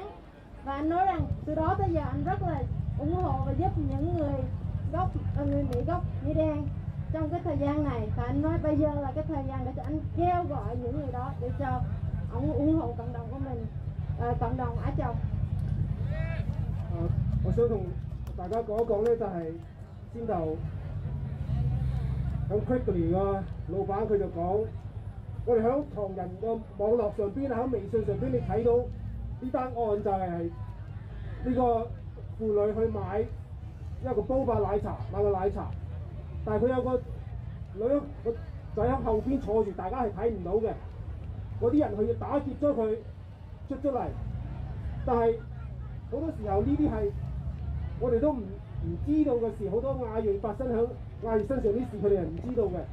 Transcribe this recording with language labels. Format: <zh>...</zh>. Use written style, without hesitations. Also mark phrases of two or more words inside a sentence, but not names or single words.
<vi>Và anh nói rằng từ đó tới giờ anh rất là ủng hộ và giúp những người Mỹ gốc Mỹ Đen trong cái thời gian này. Và anh nói bây giờ là cái thời gian để cho anh kêu gọi những người đó để cho ông ủng hộ cộng đồng của mình, cộng đồng Á Châu.</vi> <yue>我想同大家講一講咧，就係先頭喺 Quickly 個老闆佢就講，我哋喺唐人個網絡上邊喺微信上邊你睇到呢單案就係呢個婦女去買一個煲霸奶茶，買個奶茶，但係佢有個女個仔喺後邊坐住，大家係睇唔到嘅，嗰啲人去打劫咗佢出咗嚟，但係好多時候呢啲係我哋都唔知道嘅事，好多亞裔發生喺亞裔身上啲事，佢哋係唔知道嘅。</yue>